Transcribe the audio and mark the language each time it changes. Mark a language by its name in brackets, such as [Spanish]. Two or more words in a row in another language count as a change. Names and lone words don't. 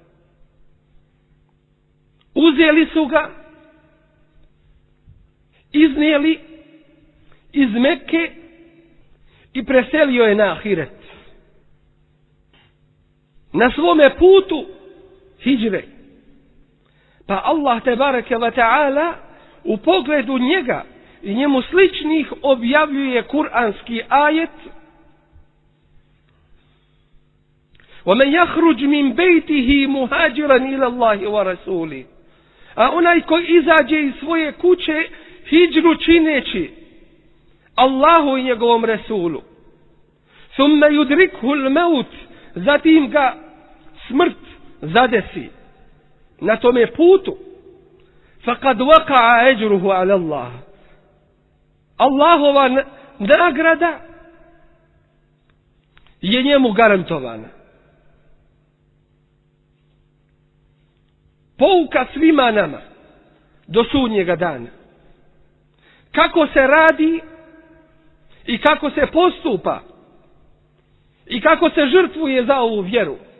[Bosnian] Uzeli su ga, iznijeli iz Mekke i preselio je na ahiret. Na svome putu hidžre. Pa Allah [Arabic] تبارك وتعالى [Bosnian] u pogledu njega i njemu sličnih objavljuje kuranski ajet: [Arabic] وَمَنْ يَخْرُجْ مِنْ بَيْتِهِ مُهَاجِرًا إِلَى اللَّهِ وَرَسُولِهِ. [Bosnian] A onaj koji izađe iz svoje kuće hidžru čineći Allahu i njegovom Resulu, [Arabic] ثُمَّ يُدْرِكْهُ الْمَوْتِ, [Bosnian] zatim ga smrt zadesi na tome putu, [Arabic] فَقَدْ وَقَعَ أَجْرُهُ عَلَى اللَّهِ. [Bosnian] Allahova nagrada je njemu garantovana. Pouka svima nama do sudnjega dana. Kako se radi i kako se postupa i kako se žrtvuje za ovu vjeru.